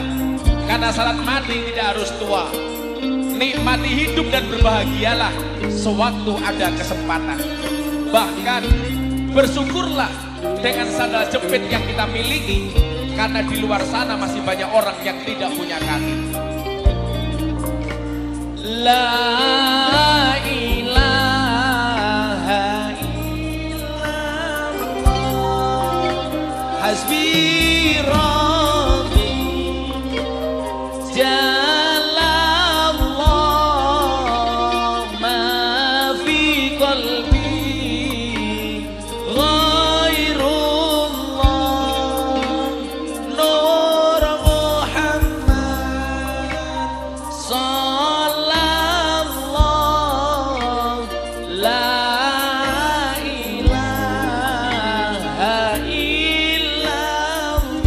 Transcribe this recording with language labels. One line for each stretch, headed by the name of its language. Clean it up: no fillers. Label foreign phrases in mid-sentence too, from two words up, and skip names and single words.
Indonesian: Karena saat mati tidak harus tua. Nikmati hidup dan berbahagialah sewaktu ada kesempatan. Bahkan bersyukurlah dengan sandal jepit yang kita miliki, karena di luar sana masih banyak orang yang tidak punya kaki.
Arabic: لا إله إلا الله حسبي ربي جل الله ما في قلبي غير الله نور محمد صلى الله لا إله إلا الله.